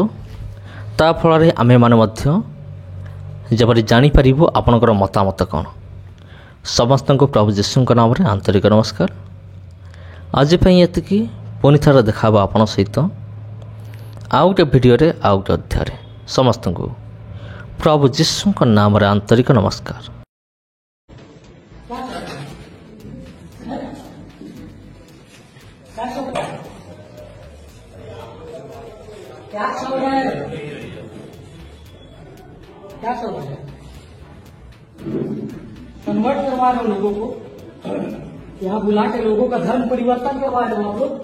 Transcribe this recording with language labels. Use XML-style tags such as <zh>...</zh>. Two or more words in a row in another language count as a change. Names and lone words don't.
<or>ତା ଫଳରେ ଆମେମାନେ ମଧ୍ୟ ଯେପରି ଜାଣିପାରିବୁ ଆପଣଙ୍କର ମତାମତ କ'ଣ। ସମସ୍ତଙ୍କୁ ପ୍ରଭୁ ଯୀଶୁଙ୍କ ନାମରେ ଆନ୍ତରିକ ନମସ୍କାର। ଆଜି ପାଇଁ ଏତିକି। ପୁଣି ଥରେ ଦେଖା ହେବ ଆପଣଙ୍କ ସହିତ ଆଉ ଗୋଟେ ଭିଡ଼ିଓରେ, ଆଉ ଗୋଟେ ଅଧ୍ୟାୟରେ। ସମସ୍ତଙ୍କୁ ପ୍ରଭୁ ଯୀଶୁଙ୍କ ନାମରେ ଆନ୍ତରିକ ନମସ୍କାର।</or> <hi>क्या चल रहा है? क्या चल रहा है? कन्वर्ट करवा रहे हो लोगों को, यहाँ बुला के लोगों का धर्म परिवर्तन करवा रहे हो आप लोग।</hi>